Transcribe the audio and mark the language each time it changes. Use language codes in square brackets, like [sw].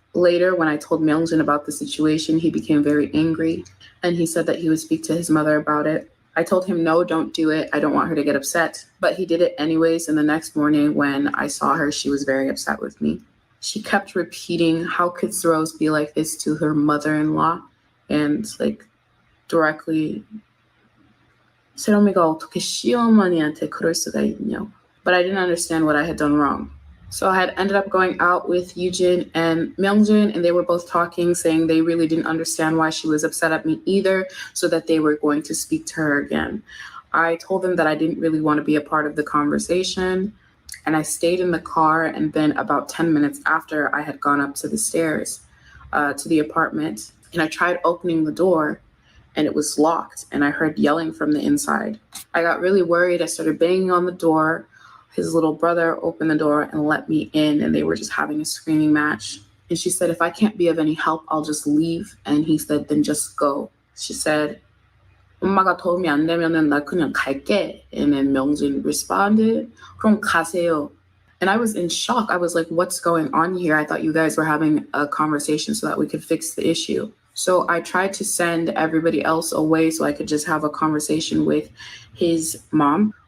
[en] Later, when I told Myeongjin about the situation, he became very angry and he said that he would speak to his mother about it. I told him, no, don't do it. I don't want her to get upset. But he did it anyways. And the next morning when I saw her, she was very upset with me. She kept repeating, how could Rose be like this to her mother-in-law? And like directly, [ko] 새롬이가 어떻게 시어머니한테 그럴 수가 있냐? [en] But I didn't understand what I had done wrong. So I had ended up going out with Yujin and Myeongjin, and they were both talking, saying they really didn't understand why she was upset at me either, so that they were going to speak to her again. I told them that I didn't really want to be a part of the conversation, and I stayed in the car, and then about 10 minutes after, I had gone up to the stairs to the apartment, and I tried opening the door, and it was locked, and I heard yelling from the inside. I got really worried. I started banging on the door. His little brother opened the door and let me in, and they were just having a screaming match. And she said, if I can't be of any help, I'll just leave. And he said, then just go. She said, [ko] 엄마가 도움이 안 되면은 나 그냥 갈게. [en] And then Myeongjin responded, [ko] 그럼 가세요. [en] And I was in shock. I was like, what's going on here? I thought you guys were having a conversation so that we could fix the issue. So I tried to send everybody else away so I could just have a conversation with his mom.